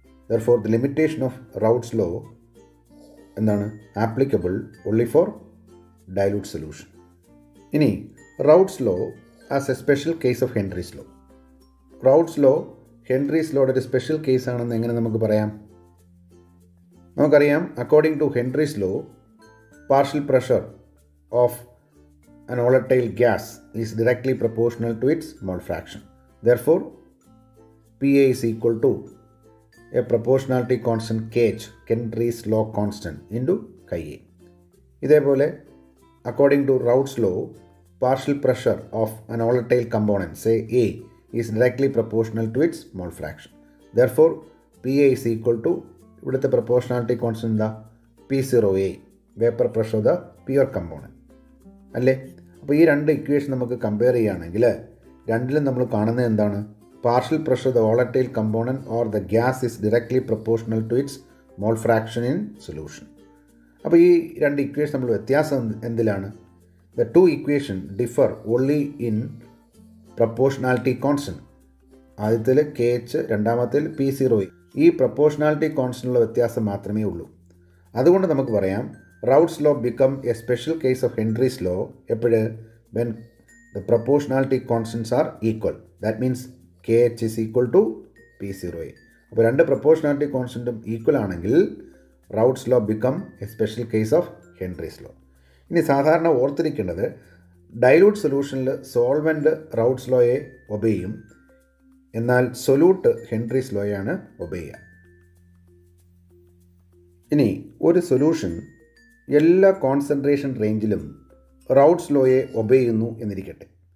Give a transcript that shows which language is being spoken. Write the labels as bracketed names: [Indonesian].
[English] therefore the limitation of Raoult's law [Malayalam] എന്താണ്? [English] Applicable only for dilute solution. [Malayalam] ഇനി [English] Raoult's law as a special case of Henry's law. [Malayalam] Routes law Henry's ലോയുടെ ഒരു special case ആണെന്ന് എങ്ങനെ നമുക്ക് പറയാം? നമുക്കറിയാം, [English] According to Henry's law, partial pressure of an volatile gas is directly proportional to its mole fraction. Therefore, PA is equal to a proportionality constant kH, Henry's law constant, into chi A. [Malayalam] ഇതേപോലെ [English] according to Raoult's law, partial pressure of an volatile component, say A, is directly proportional to its mole fraction. Therefore, PA is equal to [Malayalam] ഇവിടുത്തെ [English] proportionality constant [Malayalam] എന്താ? [English] P0A, vapor pressure of the pure component. [Malayalam] അല്ലേ? അപ്പോൾ ഈ രണ്ട് equation നമുക്ക് compare ചെയ്യുകയാണെങ്കിൽ രണ്ടിലും നമ്മൾ കാണുന്നത് എന്താണ്? [English] Partial pressure the volatile component or the gas is directly proportional to its mole fraction in solution. [Malayalam] അപ്പോൾ ഈ രണ്ട് ഇക്വേഷൻ നമ്മൾ വ്യത്യാസം എന്തിലാണ്? [English] The two equation differ only in proportionality constant. [Malayalam] ആദ്യത്തിൽ KH, രണ്ടാമത്തിൽ P0A. ഈ പ്രൊപ്പോർഷണാലിറ്റി കോൺസ്റ്റൻറ്റുള്ള വ്യത്യാസം മാത്രമേ ഉള്ളൂ. അതുകൊണ്ട് നമുക്ക് പറയാം [English] Raoult's law become a special case of Henry's law when the proportionality constants are equal. That means KH is equal to P0A. [Malayalam] അപ്പോൾ രണ്ട് പ്രൊപ്പോർഷണാലിറ്റി കോൺസ്റ്റൻറ്റും ഈക്വൽ ആണെങ്കിൽ [English] Raoult's law become a special case of Henry's law. [Malayalam] ഇനി സാധാരണ ഓർത്തിരിക്കേണ്ടത്, dilute സൊല്യൂഷനിൽ solvent Raoult's lawയെ obey ചെയ്യും, എന്നാൽ solute Henry's ലോയാണ് obey ചെയ്യുക. ഇനി ഒരു സൊല്യൂഷൻ എല്ലാ കോൺസെൻട്രേഷൻ റേഞ്ചിലും Raoult's ലോയെ ഒബേ ചെയ്യുന്നു എന്നിരിക്കട്ടെ.